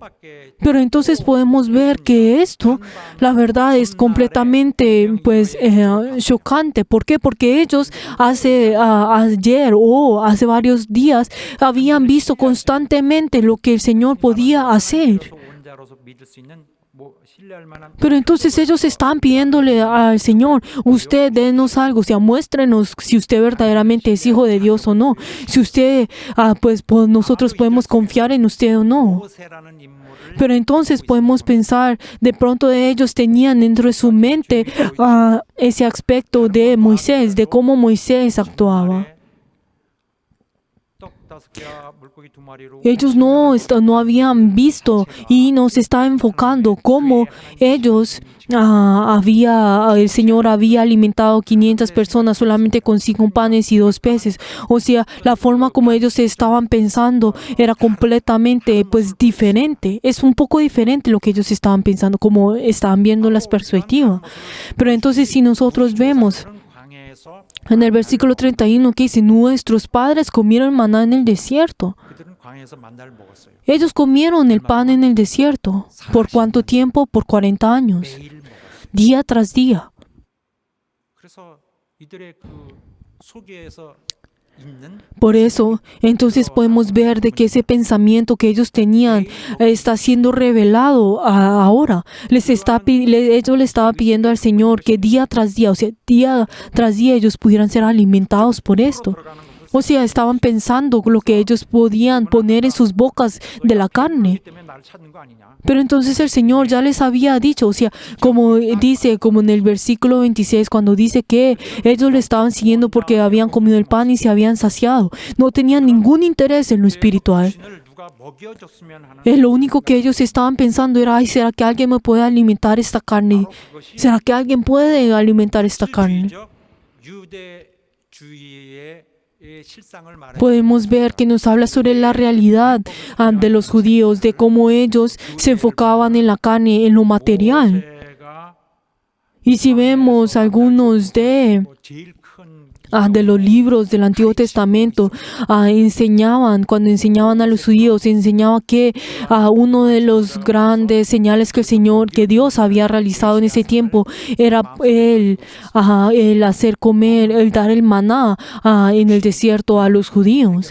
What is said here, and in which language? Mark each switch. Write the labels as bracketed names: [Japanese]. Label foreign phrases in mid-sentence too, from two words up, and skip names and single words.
[Korean] 뜻밖의 [Spanish] Pero entonces podemos ver que esto, la verdad, es completamente chocante. ¿Por qué? Porque ellos ayer o hace varios días habían visto constantemente lo que el Señor podía hacer. [Korean] 원자로서 믿을 수 있는 신뢰할 만한 [Spanish] Pero entonces ellos están pidiéndole al Señor, usted denos algo, o sea, muéstrenos si usted verdaderamente es hijo de Dios o no. Si usted, pues nosotros podemos confiar en usted o no. [Korean] 모세라는 인물을 [Spanish] Pero entonces podemos pensar, de pronto ellos tenían dentro de su mente ese aspecto de Moisés, de cómo Moisés actuaba. [Korean] 떡 5개와 물고기 2마리로 [Spanish] Ellos no habían visto y nos está enfocando cómo ellos el Señor había alimentado 500 personas solamente con 5 panes y 2 peces. O sea, la forma como ellos estaban pensando era completamente pues diferente. Es un poco diferente lo que ellos estaban pensando, como estaban viendo las perspectivas. Pero entonces si nosotros vemos [Korean] 광야에서 [Spanish] en el versículo 31 que dice, nuestros padres comieron maná en el desierto. [Korean] 그들은 광야에서 만나를 먹었어요. [Spanish] Ellos comieron el pan en el desierto. ¿Por cuánto tiempo? Por 40 años. [Korean] 매일 먹었어요. [Spanish] Día tras día. [Korean] 그래서 이들의 그 속에서 있는 [Spanish] Por eso, entonces podemos ver de que ese pensamiento que ellos tenían está siendo revelado ahora. Ellos le estaban pidiendo al Señor que día tras día, o sea, día tras día ellos pudieran ser alimentados por esto. O sea, estaban pensando lo que ellos podían poner en sus bocas de la carne. [Korean] 때문에 나를 찾는 거 아니냐? [Spanish] Pero entonces el Señor ya les había dicho, o sea, como dice, como en el versículo 26, cuando dice que ellos le estaban siguiendo porque habían comido el pan y se habían saciado. No tenían ningún interés en lo espiritual. [Korean] 신을 누가 먹여줬으면 하는 [Spanish] Lo único que ellos estaban pensando era, ay, ¿será que alguien me puede alimentar esta carne? [Korean] 그것이 [Spanish] ¿Será que alguien puede alimentar esta carne? [Korean] 실주의적 유대주의의 실상을 말해. [Spanish] Podemos ver que nos habla sobre la realidad de los judíos, de cómo ellos se enfocaban en la carne, en lo material. [Korean] 모세가 [Spanish] Y si vemos algunos de [Korean] 제일 큰 [Spanish] de los libros del Antiguo Testamento, cuando enseñaban a los judíos, enseñaba que uno de los grandes señales que Dios había realizado en ese tiempo era el hacer comer, el dar el maná en el desierto a los judíos.